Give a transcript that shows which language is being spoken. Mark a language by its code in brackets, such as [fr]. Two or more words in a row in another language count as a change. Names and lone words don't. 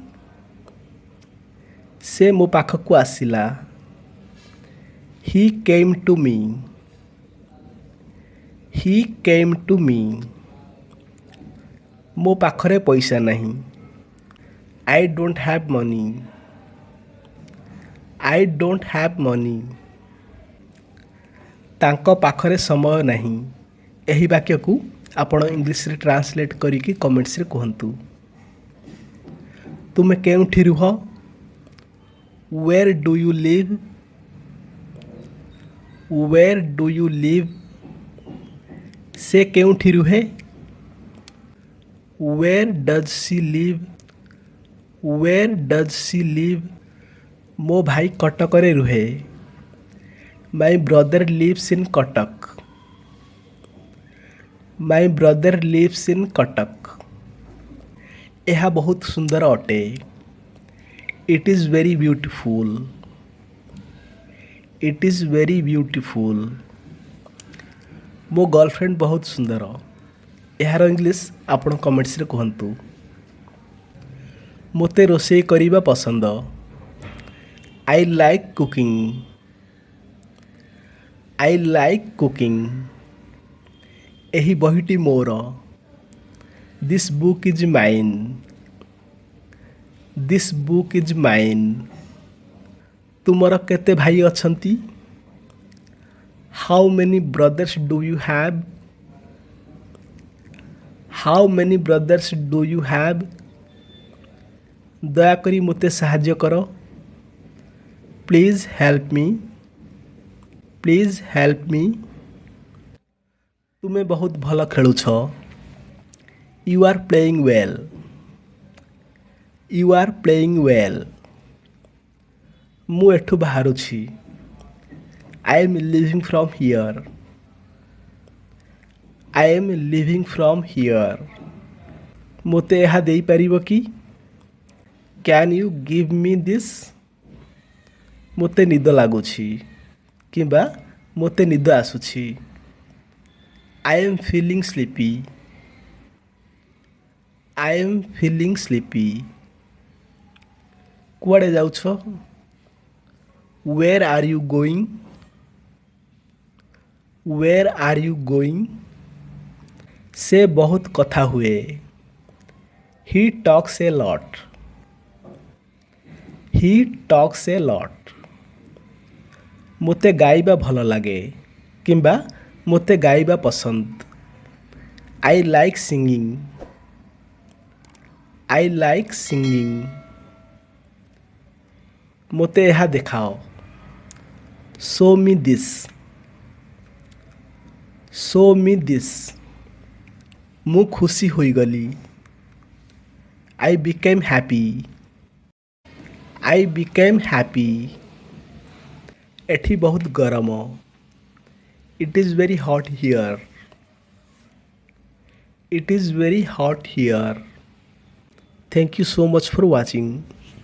[or] ସେ ମୋ ପାଖକୁ ଆସିଲା। [en] He came to me. He came to me. [or] ମୋ ପାଖରେ ପଇସା ନାହିଁ। [en] I don't have money. I don't have money. [or] ତାଙ୍କ ପାଖରେ ସମୟ ନାହିଁ। ଏହି ବାକ୍ୟକୁ ଆପଣ ଇଂଲିଶରେ ଟ୍ରାନ୍ସଲେଟ୍ କରିକି କମେଣ୍ଟସରେ କୁହନ୍ତୁ। ତୁମେ କେଉଁଠି ରୁହ? [en] Where do you live? Where do you live? [or] ସେ କେଉଁଠି ରୁହେ? [en] Where does she live? Where does she live? [or] ମୋ ଭାଇ କଟକରେ ରୁହେ। [en] My brother lives in Katak. My brother lives in Katak. [or] ଏହା ବହୁତ ସୁନ୍ଦର ଅଟେ। [en] It is very beautiful. It is very beautiful. [or] ମୋ गर्लफ्रेंड ବହୁତ ସୁନ୍ଦର। ଏହାର ଇଂଲିଶ ଆପଣ କମେଣ୍ଟସରେ କୁହନ୍ତୁ। ମୋତେ ରୋଷେଇ କରିବା ପସନ୍ଦ। [en] I like cooking. I like cooking. [or] ଏହି ବହିଟି ମୋର। [en] This book is mine. This book is mine. [or] ତୁମର କେତେ ଭାଇ ଅଛନ୍ତି? [en] How many brothers do you have? How many brothers do you have? [or] ଦୟାକରି ମୋତେ ସାହାଯ୍ୟ କର। [en] Please help me. Please help me. [or] ତୁମେ ବହୁତ ଭଲ ଖେଳୁଛ। [en] You are playing well. You are playing well. [or] ମୁଁ ଏଠୁ ବାହାରୁଛି। [en] I am leaving from here. I am leaving from here. [or] ମୋତେ ଏହା ଦେଇପାରିବ କି? [en] Can you give me this? [or] ମୋତେ ନିଦ ଲାଗୁଛି କିମ୍ବା ମୋତେ ନିଦ ଆସୁଛି। [en] I am feeling sleepy. I am feeling sleepy. [or] କୁଆଡ଼େ ଯାଉଛ? [en] Where are you going? Where are you going? [or] ସେ ବହୁତ କଥା ହୁଏ। [en] He talks a lot. He talks a lot. [or] ମୋତେ ଗାଇବା ଭଲ ଲାଗେ କିମ୍ବା ମୋତେ ଗାଇବା ପସନ୍ଦ। [en] I like singing. I like singing. [or] ମୋତେ ଏହା ଦେଖାଅ। [en] Show me this. Show me this. [or] ମୁଁ ଖୁସି ହୋଇଗଲି। [en] I became happy. I became happy. [or] ଏଠି ବହୁତ ଗରମ। [en] It is very hot here. It is very hot here. Thank you so much for watching.